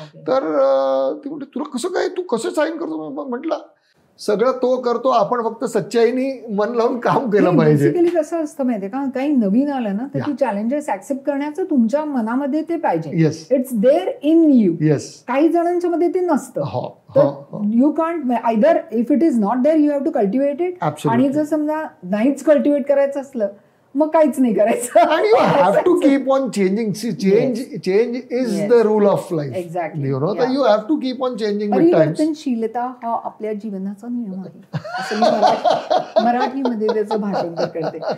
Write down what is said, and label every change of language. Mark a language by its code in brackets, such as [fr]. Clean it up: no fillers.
[mr] तर ती म्हणते तुला कसं काय, तू कसं साईन करतो. मग म्हटलं सगळं तो करतो, आपण फक्त सच्चाईनी मन लावून काम केलं पाहिजे. बेसिकली कसं असतं माहितीये का, काही नवीन आलं ना तर ती चॅलेंजेस ऍक्सेप्ट करण्याचं तुमच्या मनामध्ये ते पाहिजे. [en] It's there in you. [mr] काही जणांच्या मध्ये ते नसतं. [en] You can't either, if it is not there, you have to cultivate it. [mr] आणि जर समजा नाहीच कल्टिवेट करायचं असलं मग काहीच नाही करायचं. [en] आणि you have to keep on changing. Change is the rule of life. Exactly. You know, तर you have to keep on changing with times. [mr] परिवर्तनशीलता हा आपल्या जीवनाचा नियम आहे असं मी मराठीमध्ये त्याचं भाषांतर करते.